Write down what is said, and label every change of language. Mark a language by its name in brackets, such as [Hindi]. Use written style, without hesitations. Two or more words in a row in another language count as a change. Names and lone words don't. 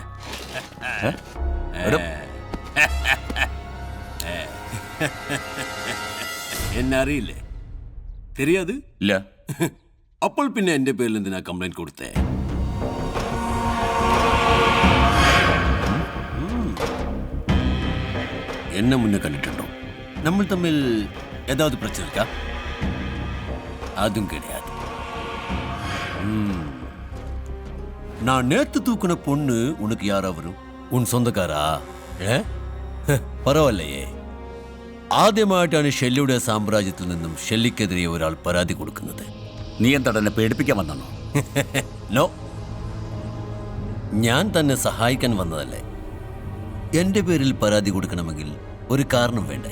[Malayalam] എന്നെ അറിയില്ലേ? [Tamil] தெரியாது? [Malayalam] ഇല്ല. അപ്പോൾ പിന്നെ എൻ്റെ പേരിൽ എന്തിനാ കംപ്ലൈന്റ് കൊടുത്തേ? എന്നെ മുന്നേ കണ്ടിട്ടുണ്ടോ? നമ്മൾ തമ്മിൽ [Tamil] ஏதாவது பிரச்சனை இருக்கா? அதுவும் கிடையாது. நான் நேத்து தூக்குன பொண்ணு உனக்கு யாரா வரும்? உன் சொந்தக்காரா? [Malayalam] പരവല്ലയേ. ആദ്യമായിട്ടാണ് ഷെല്ലിയുടെ സാമ്രാജ്യത്തിൽ നിന്നും ഷെല്ലിക്കെതിരെ ഒരാൾ പരാതി കൊടുക്കുന്നത്. നീ എന്താണ് എന്നെ പേടിപ്പിക്കാൻ വന്നോ? നോ, ഞാൻ തന്നെ സഹായിക്കാൻ വന്നതല്ലേ. എൻ്റെ പേരിൽ പരാതി കൊടുക്കണമെങ്കിൽ ഒരു കാരണം വേണ്ടേ?